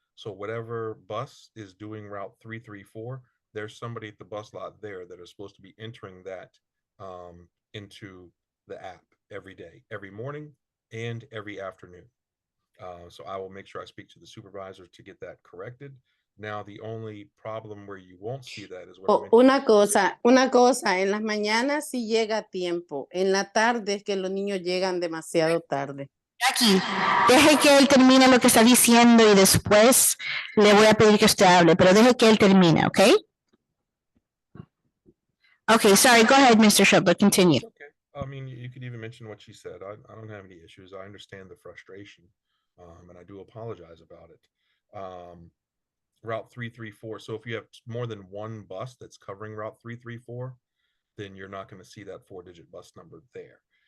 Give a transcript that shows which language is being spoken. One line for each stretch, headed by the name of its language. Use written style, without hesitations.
English: So whatever bus is doing route 334, there's somebody at the bus lot there that is supposed to be entering that into the app every day, every morning and every afternoon. So I will make sure I speak to the supervisor to get that corrected. Now, the only problem where you won't see that is what I mentioned.
Spanish: Una cosa, en las mañanas sí llega a tiempo, en la tarde es que los niños llegan demasiado tarde. Jackie, deje que él termine lo que está diciendo y después le voy a pedir que usted hable, pero deje que él termine, ¿ok?
English: Okay, sorry, go ahead, Mr. Schuttler, continue. Okay. I mean, you could even mention what she said. I don't have any issues. I understand the frustration, and I do apologize about it. Route 334. So if you have more than one bus that's covering Route 334, then you're not going to see that 4-digit bus number there.